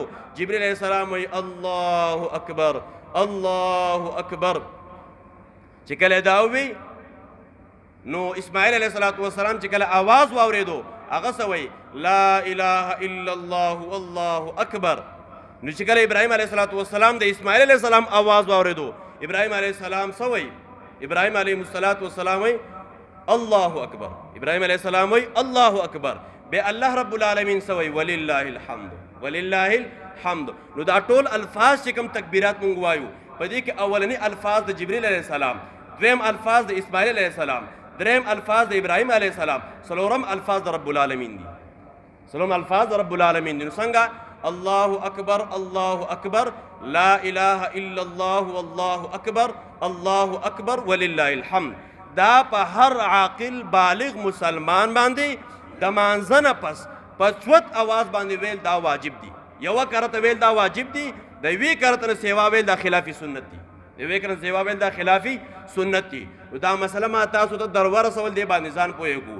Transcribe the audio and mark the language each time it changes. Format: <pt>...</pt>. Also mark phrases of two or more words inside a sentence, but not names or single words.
<ps>جبریل</ps> <ar>علیه السلام</ar> <ps>وایي</ps> <ar>الله اکبر الله اکبر،</ar> <ps>چې کله دا ووی نو اسماعیل</ps> <ar>علیه السلام</ar> <ps>چې کله آواز واورېدو هغه څه وایي</ps> <ar>لا اله الا الله الله اکبر.</ar> <ps>نو چې کله ابراهیم</ps> <ar>علیه السلام</ar> <ps>د اسماعیل</ps> <ar>علیه السلام</ar> <ps>آواز واورېدو ابراهیم</ps> <ar>علیه السلام</ar> <ps>څه وایي؟ ابراهیم</ps> <ar>علیه السلام</ar> <ps>وایي</ps> <ar>الله اکبر،</ar> <ps>ابراهیم</ps> <ar>علیه السلام</ar> <ps>وایي</ps> <ar>الله اکبر،</ar> <ps>بے</ps> <ar>الله رب العالمین</ar> <ps>څه وایي</ps> <ar>ولله الحمد ولله الحمد.</ar> <ps>نو دا ټول الفاظ چې کوم تکبیرات مونږ وایو په دې کې اولنی الفاظ د جبریل</ps> <ar>علیه السلام،</ar> <ps>دویم الفاظ د اسماعیل</ps> <ar>علیه السلام،</ar> <ps>دریم الفاظ د ابراهیم</ps> <ar>علیه السلام،</ar> <ps>څلورم الفاظ د</ps> <ar>رب العالمین</ar> <ps>دي، څلورم الفاظ د</ps> <ar>رب العالمین</ar> <ps>دي. نو څنګه</ps> <ar>الله اکبر الله اکبر لا اله الا الله والله اکبر الله اکبر ولله الحمد.</ar> <ps>دا په هر عاقل بالغ مسلمان باندې د مانځه نه پس په چوت آواز باندې ویل دا واجب دي. یوه کرته ویل دا واجب دي، د یوې کرته نه سیوا ویل دا خلافي سنت دي، د یوې کرته سیوا ویل دا خلافي سنت دي. نو دا مسله ما تاسو ته در ورسول دی باندې ځان پوهېږو.</ps>